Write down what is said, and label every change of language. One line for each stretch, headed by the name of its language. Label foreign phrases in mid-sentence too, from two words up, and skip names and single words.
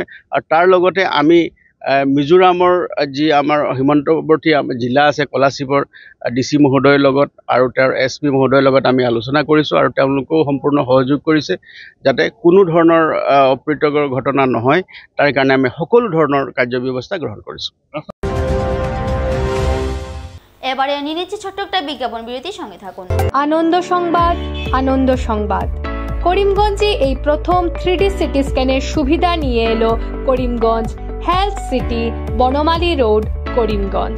Assamese: আৰু তাৰ লগতে আমি মিজোৰামৰ যি আমাৰ সীমান্তৱৰ্তী জিলা আছে কলাশিবৰ DC মহোদয়ৰ লগত আৰু তেওঁৰ SP মহোদয়ৰ লগত আমি আলোচনা কৰিছোঁ আৰু তেওঁলোকেও সম্পূৰ্ণ সহযোগ কৰিছে যাতে কোনো ধৰণৰ অপ্ৰীতিকৰ ঘটনা নহয়, তাৰ কাৰণে আমি সকলো ধৰণৰ কাৰ্যব্যৱস্থা গ্ৰহণ কৰিছোঁ।
Bangla: এবারে নিয়ে নিচ্ছি ছোট্ট একটা বিজ্ঞাপন বিরতির সঙ্গে থাকুন। আনন্দ সংবাদ করিমগঞ্জে এই প্রথম 3D
English: city scanের
Bangla: সুবিধা নিয়ে এলো করিমগঞ্জ হেলথ সিটি, বনমালী রোড, করিমগঞ্জ।